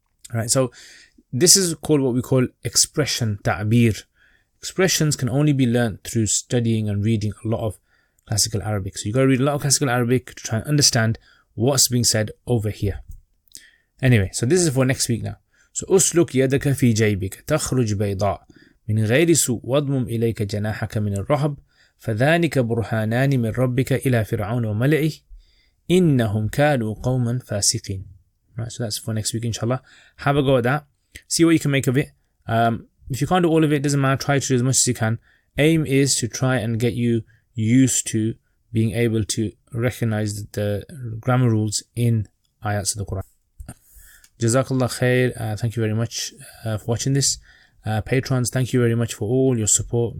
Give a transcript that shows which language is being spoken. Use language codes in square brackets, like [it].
[en] Alright, so this is called what we call expression, ta'bir. Expressions can only be learnt through studying and reading a lot of classical Arabic. So you got to read a lot of classical Arabic to try and understand what's being said over here. Anyway, so this is for next week now. [ar] So أسلك يدك في جيبك تخرج بيضاء من غير سوء واضمم إليك جناحك من الرهب فذلك برهانان من ربك إلى فرعون وملئه إنهم كانوا قوما فاسقين. [en] Right, so that's for next week, inshallah. Have a go at that. See what you can make of it. if you can't do all of it, doesn't matter, try to do as much as you can. Aim is to try and get you used to being able to recognize the grammar rules in ayats of the Quran. Jazakallah khair. Thank you very much for watching this. Patrons, thank you very much for all your support.